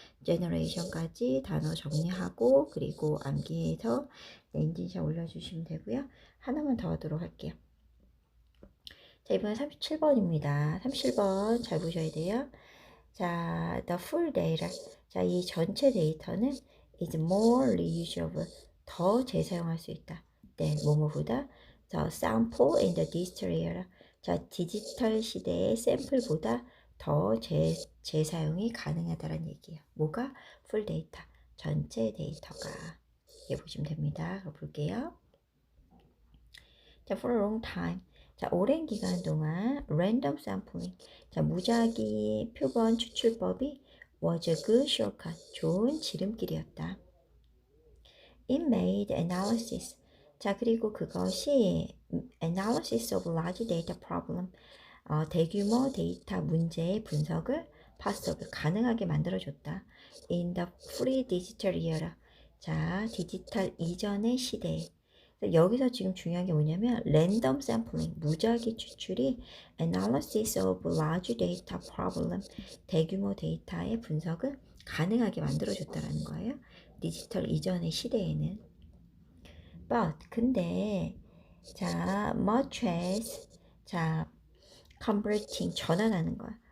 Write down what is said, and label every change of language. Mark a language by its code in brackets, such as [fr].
[ko] generation까지 단어 정리하고 그리고 암기해서 인증샷 올려주시면 되고요. 하나만 더 하도록 할게요. 자, 이번엔 37번입니다. 37번 잘 보셔야 돼요. [en] 자, the full data. 자, [ko] 이 전체 데이터는 [en] is more reusable. [ko] 더 재사용할 수 있다. 네, 뭐뭐보다 [en] the sample in the digital era. [ko] 자, 디지털 시대의 샘플보다 더 재사용이 가능하다는 얘기예요. 뭐가? full data. 전체 데이터가. 이렇게 보시면 됩니다. 볼게요. 자, [en] for a long time. [ko] 자, 오랜 기간 동안 [en] random sampling, [ko] 자, 무작위 표본 추출법이 [en] was a good shortcut, [ko] 좋은 지름길이었다. [en] It made analysis, [ko] 자, 그리고 그것이 [en] analysis of large data problem, [ko] 대규모 데이터 문제의 분석을 possible, 가능하게 만들어줬다. [en] In the free digital era, 자, [ko] 디지털 이전의 시대에. 여기서 지금 중요한 게 뭐냐면 랜덤 샘플링, 무작위 추출이 [en] analysis of large data problem, [ko] 대규모 데이터의 분석을 가능하게 만들어줬다라는 거예요. 디지털 이전의 시대에는. But 근데 자, much as 자, converting 전환하는 거야.